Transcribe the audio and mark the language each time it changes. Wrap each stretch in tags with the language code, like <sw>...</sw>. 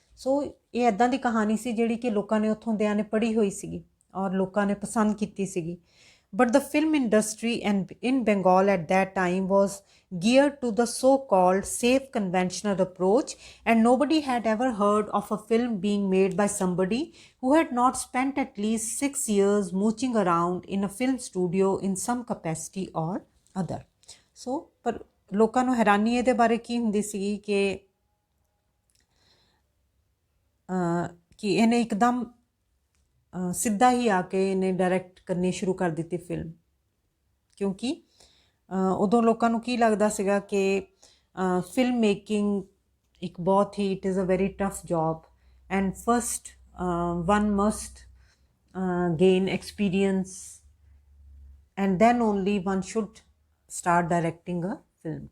<pa>So ਇਹ ਇੱਦਾਂ ਦੀ ਕਹਾਣੀ ਸੀ ਜਿਹੜੀ ਕਿ ਲੋਕਾਂ ਨੇ ਉੱਥੋਂ ਦਿਆਂ ਨੇ ਪੜ੍ਹੀ ਹੋਈ ਸੀਗੀ ਔਰ ਲੋਕਾਂ ਨੇ ਪਸੰਦ ਕੀਤੀ ਸੀਗੀ।</pa> <en>But the film industry and in Bengal at that time was geared to the so-called safe conventional approach, and nobody had ever heard of a film being made by somebody who had not spent at least 6 years mooching around in a film studio in some capacity or other.</en> <pa>So ਪਰ ਲੋਕਾਂ ਨੂੰ ਹੈਰਾਨੀ ਇਹਦੇ ਬਾਰੇ ਕੀ ਹੁੰਦੀ ਸੀ ਕਿ ਇਹਨੇ ਇੱਕਦਮ ਸਿੱਧਾ ਹੀ ਆ ਕੇ ਇਹਨੇ ਡਾਇਰੈਕਟ ਕਰਨੀ ਸ਼ੁਰੂ ਕਰ ਦਿੱਤੀ ਫਿਲਮ, ਕਿਉਂਕਿ ਉਦੋਂ ਲੋਕਾਂ ਨੂੰ ਕੀ ਲੱਗਦਾ ਸੀਗਾ ਕਿ ਫਿਲਮ ਮੇਕਿੰਗ ਇੱਕ ਬਹੁਤ ਹੀ</pa> <en>It is a very tough job and first one must gain experience and then only one should start directing a film.</en>